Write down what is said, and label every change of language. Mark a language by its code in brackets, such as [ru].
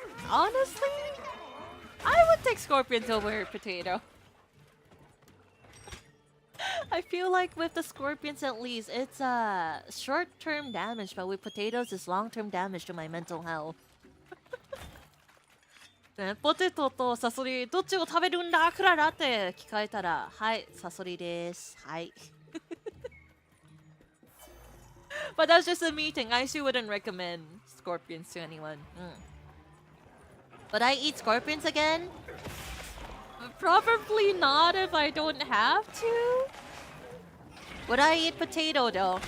[en] Honestly, I would take scorpions over potato. I feel like with the scorpions at least, it's short-term damage, but with potatoes, it's long-term damage to my mental health. [ja] ポテトとサソリどっちを食べるんだクララって聞かれたら、はい、サソリです。はい。 [en] But that's just a me thing. I actually wouldn't recommend scorpions to anyone. Would I eat scorpions again? Probably not if I don't have to. Would I eat potato though?